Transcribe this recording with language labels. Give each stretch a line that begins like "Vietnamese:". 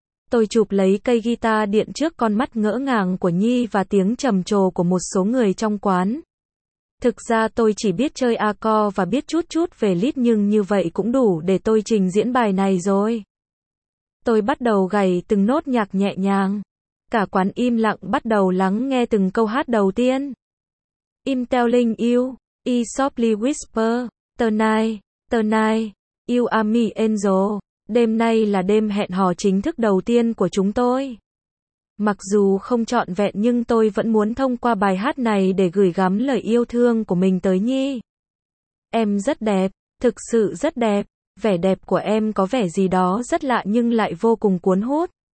Vietnamese: Tôi chụp lấy cây guitar điện trước con mắt ngỡ ngàng của Nhi và tiếng trầm trồ của một số người trong quán. Thực ra tôi chỉ biết chơi accord và biết chút chút về lead nhưng như vậy cũng đủ để tôi trình diễn bài này rồi. Tôi bắt đầu gảy từng nốt nhạc nhẹ nhàng. Cả quán im lặng bắt đầu lắng nghe từng câu hát đầu tiên.
English: I'm telling you, I softly whisper, tonight, tonight, you are my angel.
Vietnamese: Đêm nay là đêm hẹn hò chính thức đầu tiên của chúng tôi. Mặc dù không trọn vẹn nhưng tôi vẫn muốn thông qua bài hát này để gửi gắm lời yêu thương của mình tới Nhi. Em rất đẹp, thực sự rất đẹp. Vẻ đẹp của em có vẻ gì đó rất lạ nhưng lại vô cùng cuốn hút.